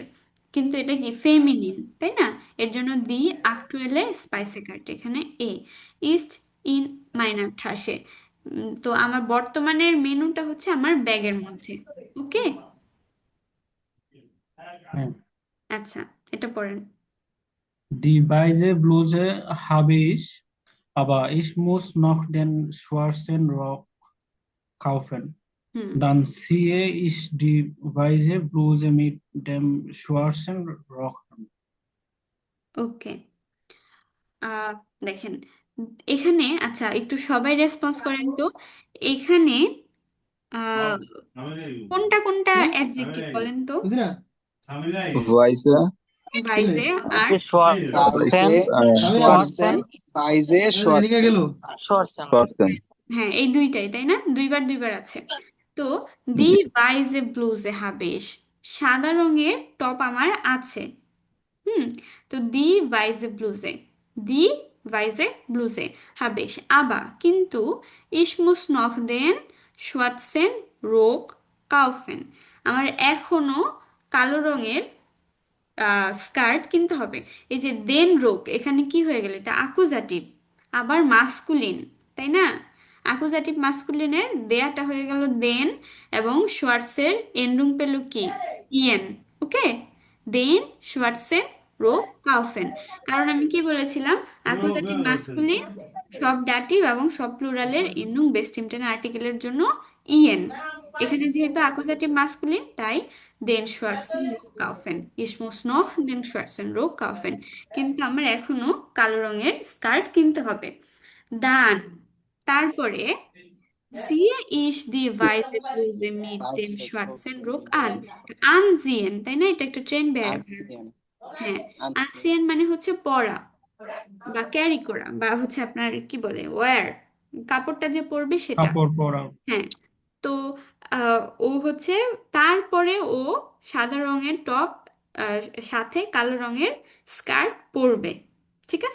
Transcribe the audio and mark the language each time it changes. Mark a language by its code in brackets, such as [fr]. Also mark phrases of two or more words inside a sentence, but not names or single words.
[bn] কিন্তু এটা কি ফেমিনিন, তাই না? এর জন্য [de] die aktuelle Speisekarte [bn] এখানে এ [de] ist in meiner Tasche. [bn] তো আমার বর্তমানের মেনুটা হচ্ছে আমার ব্যাগের মধ্যে। ওকে, হ্যাঁ। আচ্ছা, এটা পড়েন। [de] Die weiße Bluse habe ich, aber ich muss noch den schwarzen Rock kaufen. হুম, Dann ziehe ich die weiße Bluse mit dem schwarzen Rock an. [bn] ওকে। আহ দেখেন এখানে, আচ্ছা একটু সবাই রেসপন্স করেন তো। এখানে আহ কোনটা কোনটা অ্যাডজেক্টিভ বলেন তো? ভাইসে, ভাইজে আর বাইজে শর্টসেন, [de] schwarzen, weiße schwarzen. [bn] শর্টসেন। হ্যাঁ, এই দুইটাই তাই না, দুইবার দুইবার আছে। তো দি জি। [de] weiße Bluse hab ich, [bn] সাদা রঙের টপ আমার আছে। হুম, তো [de] die weiße Bluse, die weiße Bluse hab ich, [bn] আবার কিন্তু [de] ich muss noch den schwarzen Rock kaufen, [bn] আমার এখনো কালো রঙের স্কার্ট কিনতে হবে। এই যে [de] den Rock, [bn] এখানে কি হয়ে গেল, এটা আকুজাটিভ, আবার মাস্কুলিন, তাই না? আকুজাটিভ মাস্কুলিনের দেয়াটা হয়ে গেল দেন, এবং শোয়ার্সের এন্ডুং পেল কি, ইয়েন। ওকে, [de] den schwarzen Rock kaufen. [bn] কারণ আমি কি বলেছিলাম, আকুজাটিভ মাস্কুলিন সব ডাটিভ এবং সব প্লুরালের এন্ডুং বেস্ট ইমটেন আর্টিকেলের জন্য ইয়েন। এখানে যেহেতু আকুজাটিভ মাস্কুলিন, তাই [de] den schwarzen kaufen, ich muss noch den schwarzen Rock kaufen, [bn] কিন্তু আমার এখনো কালো রঙের স্কার্ট কিনতে হবে। দান, তারপরে [de] ziehe ich die weiße Bluse mit dem [bn] বাইজে schwarzen ওকে, [de] Rock an, [bn] আনজিয়েন, তাই না? এটা একটা ট্রেন verb। আনসিয়ান হ্যাঁ, আনসিয়ান আনসিয়েন মানে হচ্ছে পরা বা ক্যারি করা, বা হচ্ছে আপনার কি বলে ওয়্যার, কাপড়টা যে পরবে সেটা। কাপড় পরা। হ্যাঁ, তো ও হচ্ছে, তারপরে ও সাদা রঙের টপ সাথে কালো রঙের স্কার্ট পরবে, ঠিক আছে।